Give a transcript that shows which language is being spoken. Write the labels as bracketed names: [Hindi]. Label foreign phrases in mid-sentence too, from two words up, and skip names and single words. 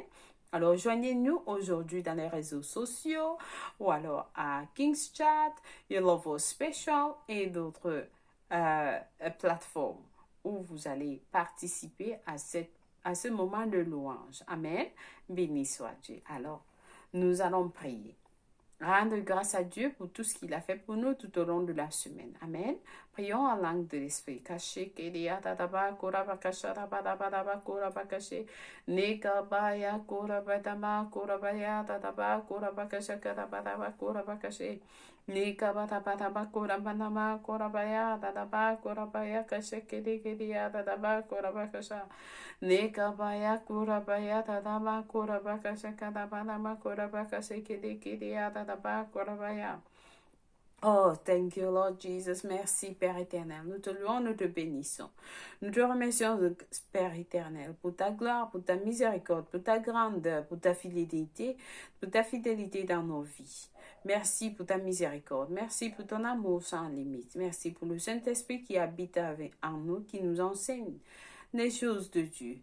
[French] Alors, joignez-nous aujourd'hui dans les réseaux sociaux ou alors à King's Chat, Your Special et d'autres plateformes où vous allez participer à ce moment de louange. Amen. Béni soit Dieu. Alors, nous allons prier. Rendre grâce à Dieu pour tout ce qu'il a fait pour nous tout au long de la semaine. Amen. Prions en langue de l'esprit. Caché, kélia, tataba, koraba, kashara, badaba, koraba, caché. Nekabaya, koraba, dama, korabaya, tataba, koraba, kashakara, badaba, koraba, caché. Nekabata, badaba, koraba, nama, korabaya, tataba, korabaya, caché, kélia, tataba, koraba, kasha. Nekabaya kurabaya tadama kurabaka shakadabanama kurabaka shekidikiriya tadaba kurabaya. [English] Oh, thank you, Lord Jesus. [French] Merci, Père éternel. Nous te louons, nous te bénissons. Nous te remercions, Père éternel, pour ta gloire, pour ta miséricorde, pour ta grandeur, pour ta fidélité dans nos vies. Merci pour ta miséricorde. Merci pour ton amour sans limite. Merci pour le Saint-Esprit qui habite en nous, qui nous enseigne les choses de Dieu.